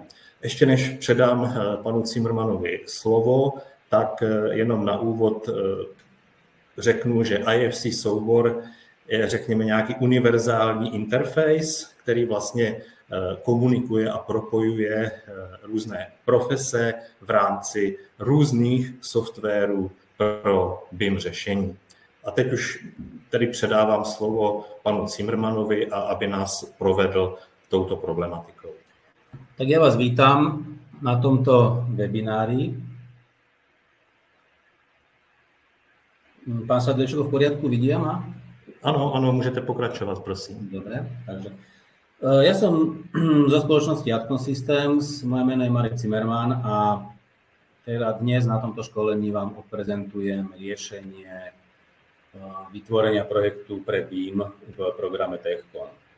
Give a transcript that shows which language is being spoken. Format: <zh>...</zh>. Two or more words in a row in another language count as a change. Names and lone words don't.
<cs>Ještě než předám panu Zimmermannovi slovo, tak jenom na úvod řeknu, že IFC soubor je, řekněme, nějaký univerzální interface, který vlastně komunikuje a propojuje různé profese v rámci různých softwarů pro BIM řešení. A teď už tedy předávám slovo panu Zimmermannovi, a aby nás provedl touto problematikou.</cs> <sk>Tak ja vás vítam na tomto webinári. Pán Sadlečko, v poriadku, vidia ma? Áno, môžete pokračovať, prosím. Dobre, takže ja som zo spoločnosti Adcon Systems, moje meno je Marek Zimmermann a teda dnes na tomto školení vám odprezentujem riešenie vytvorenia projektu pre BIM v programe TechCon.</sk>